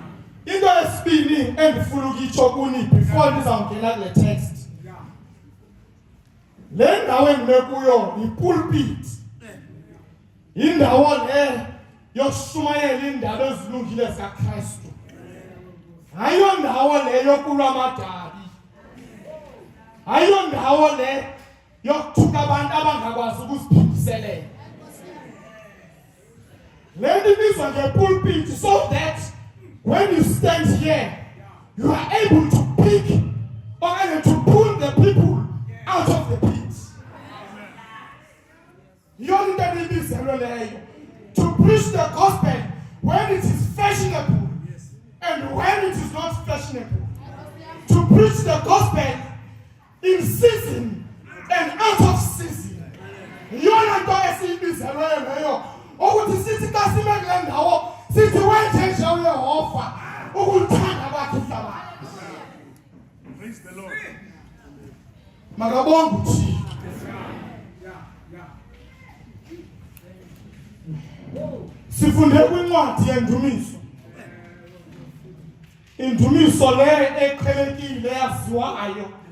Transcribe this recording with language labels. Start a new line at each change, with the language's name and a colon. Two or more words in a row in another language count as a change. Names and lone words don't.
Xhosa: Into yesibini endifuna ukitsho kuni before ndizawungena kule text, le ndawo endime kuyo yipulpit, indawo le yokushumayela indaba ezilungile zikaKristu. Hayo ndawo le yokulwa amadabi, hayo ndawo le yokuthuka abantu abangakwazi ukuziphiliselela. Le nto ibizwa ngepulpit
English: so that when you stand here, you are able to pick or to pull the people out of the pit. To preach the gospel when it is fashionable and when it is not fashionable. To preach the gospel in season and out of season.
Xhosa: Yona nto esiyibizelo leyo ukuthi sithi kasimekele ndawo sithi wenze nje uYehova ukuthanda kwakhe uhlaba.
English: Praise the Lord.
Xhosa: Makabonga uThixo. Sifunde kwincwadi yendumiso. Indumiso le eqhelekile yaziwayo.